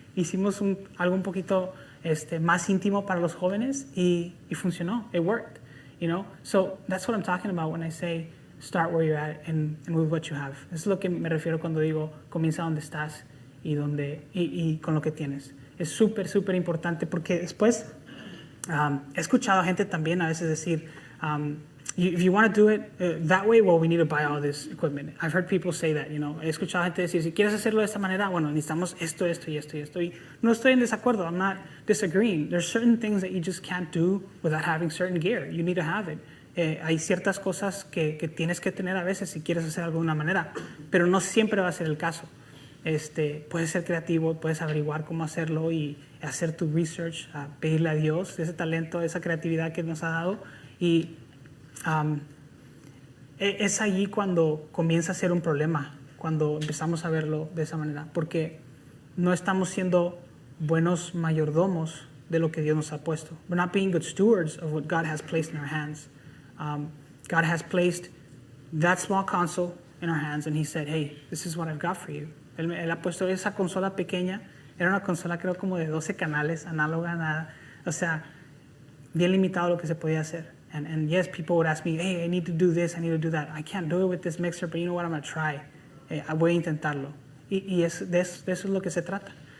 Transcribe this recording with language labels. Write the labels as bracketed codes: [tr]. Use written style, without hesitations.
[es] Hicimos algo un poquito más íntimo para los jóvenes y funcionó. [en] It worked, you know. So that's what I'm talking about when I say start where you're at and with what you have. [es] Eso es lo que me refiero cuando digo comienza donde estás y con lo que tienes. Es súper, súper importante porque después he escuchado a gente también a veces decir, [en] if you want to do it that way, well, we need to buy all this equipment. I've heard people say that, you know. [es] He escuchado a gente decir, si quieres hacerlo de esta manera, bueno, necesitamos esto, esto y esto y esto. Y no estoy en desacuerdo. [en] I'm not disagreeing. There's certain things that you just can't do without having certain gear. You need to have it. [es] Hay ciertas cosas que tienes que tener a veces si quieres hacer algo de una manera, pero no siempre va a ser el caso. Puedes ser creativo, puedes averiguar cómo hacerlo y hacer tu research, pedirle a Dios ese talento, esa creatividad que nos ha dado y es allí cuando comienza a ser un problema, cuando empezamos a verlo de esa manera, porque no estamos siendo buenos mayordomos de lo que Dios nos ha puesto. [en] We're not being good stewards of what God has placed in our hands. God has placed that small console in our hands and He said, hey, this is what I've got for you. [es] Él ha puesto esa consola pequeña, era una consola creo como de 12 canales, análoga, nada, o sea, bien limitado lo que se podía hacer. [en] And yes, people would ask me, hey, I need to do this, I need to do that. I can't do it with this mixer, but you know what, I'm going to try. [es] Voy a intentarlo. Y de eso es lo que se trata.